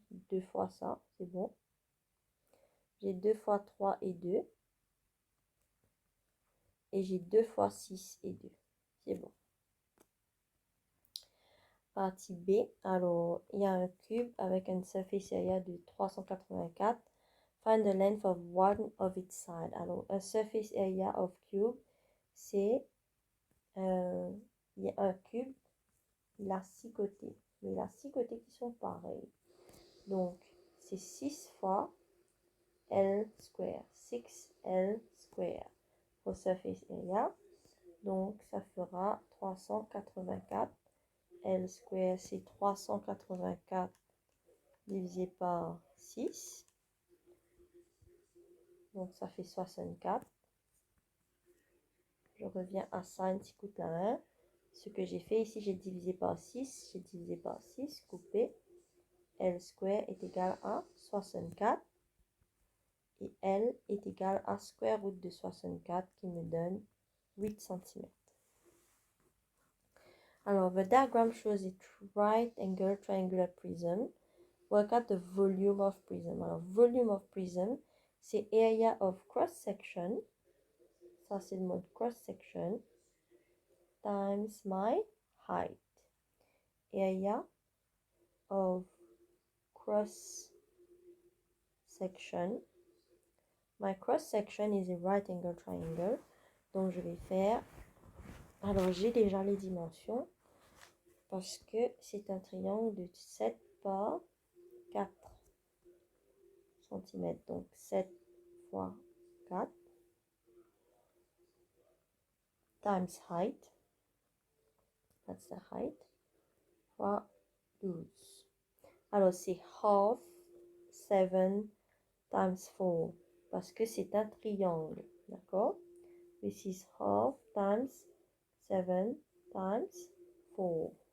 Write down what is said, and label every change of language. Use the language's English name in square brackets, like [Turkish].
[French] 2 fois ça, c'est bon. J'ai 2 fois 3 et 2. Et j'ai 2 fois 6 et 2. C'est bon. Partie B, alors il y a un cube avec une [English] surface area [French] de 384. [English] Find the length of one of its sides. [French] Alors, un [English] surface area of cube, [French] c'est il y a un cube, il a 6 côtés. Mais il a 6 côtés qui sont pareils. Donc, c'est 6 fois L square. [English] 6L square [French] pour [English] surface area. [French] Donc, ça fera 384. L square, c'est 384 divisé par 6. Donc, ça fait 64. Je reviens à sin qui coûte la 1. Ce que j'ai fait ici, j'ai divisé par 6. J'ai divisé par 6, coupé. L square est égal à 64. Et L est égal à square root de 64 qui me donne 8 cm. Alors, [English] the diagram shows a right angle triangular prism. Work out the volume of prism. [French] Alors, [English] volume of prism, [French] c'est [English] area of cross section. [French] Ça, c'est le mode cross section. [English] Times my height. Area of cross section. My cross section is a right angle triangle. [French] Donc, je vais faire... Alors, j'ai déjà les dimensions. Parce que c'est un triangle de 7 par 4. [English] cm. [French] Donc 7 fois 4 [English] times height, that's the height, [French] fois 12. Alors c'est [English] half 7 times 4 [French] parce que c'est un triangle, d'accord? [English] This is half times 7 times 4.